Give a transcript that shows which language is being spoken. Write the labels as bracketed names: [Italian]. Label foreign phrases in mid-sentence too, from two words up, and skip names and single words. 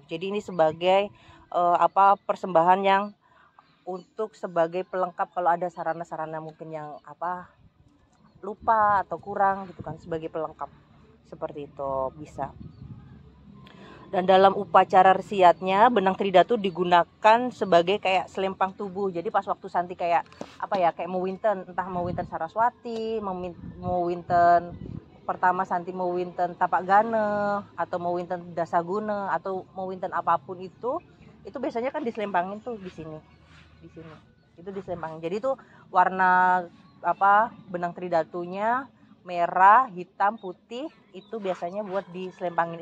[Indonesian] Jadi ini sebagai persembahan yang untuk sebagai pelengkap kalau ada sarana-sarana mungkin yang lupa atau kurang gitu kan, sebagai pelengkap seperti itu bisa. Dan dalam upacara resiatnya benang tridatu digunakan sebagai kayak selempang tubuh. Jadi pas waktu Santi kayak mau winten, entah mau winten Saraswati, mau winten pertama Santi mau winten Tapak Gana atau mau winten Dasaguna atau mau winten apapun itu biasanya kan diselempangin tuh di sini itu diselempangin. Jadi itu warna benang tridatunya merah, hitam, putih, itu biasanya buat diselempangin.